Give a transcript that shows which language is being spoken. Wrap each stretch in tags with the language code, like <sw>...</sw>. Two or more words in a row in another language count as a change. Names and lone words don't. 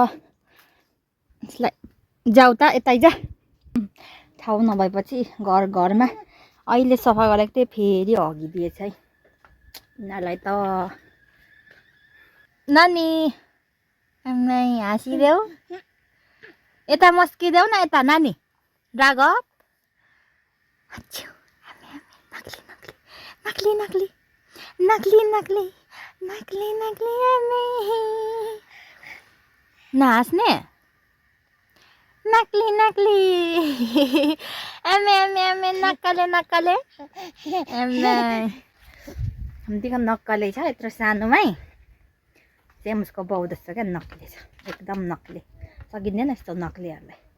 <ne>जाऊ त यतै जा ठाउँ नभएपछि घरमा अहिले सफा गरेको थिएँ फेरि हगिदिएछ है यिनीहरूलाई त नानी हाँसिदेऊ यता मस्किदेऊ न यता नानी रागत नक्ली नक्ली नक्ली नक्ली नक्ली नक्ली नहाँस्ने नक्ली नक्ली एमे एमे एमे नक्कले नक्कले हामीदेखि नक्कले छ यत्रो सानोमै सेम उसको बाउ जस्तो क्या नक्ली छ एकदम नक्ली सकिँदैन यस्तो नक्लीहरूलाई</ne>